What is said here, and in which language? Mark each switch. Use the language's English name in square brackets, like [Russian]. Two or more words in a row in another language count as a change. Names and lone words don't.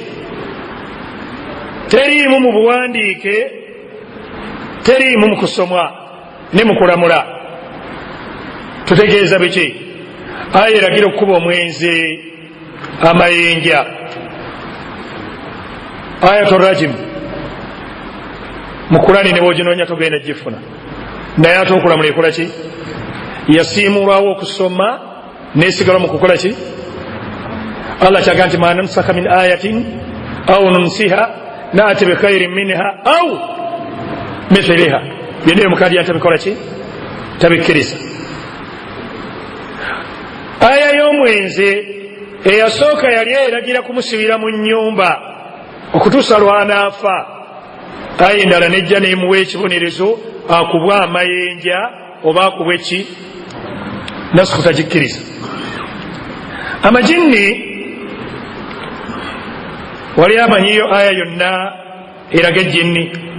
[Ganda] teriimu mu buwandiike teriimu mu kusomwa ne mu kulamula tutegeeza biki aya eragira okukuba omwenzi amayenja [Arabic] آية الرجم [Ganda] mu Kurani ne bw'oginoonya togenda gifuna naye ate okulamula ekola ki yasiimulwawo okusoma nesigala mu kukola ki Allah kyaga nti [Arabic] ما ننسخ من آية أو ننسها نأت بخير منها أو مثلها [Ganda] byonna omukadiyani tabikola ki tabikkiriza aya y'omwenzi eyasooka yali eragira kumusibira mu nnyumba okutuusa lwanaafa aya endala nejja nemuwa ekibonerezo akubwa amayenja oba akubwa eki nasiku tagikkiriza amajinni wali amanyiyo aya yonna eraga ejjinni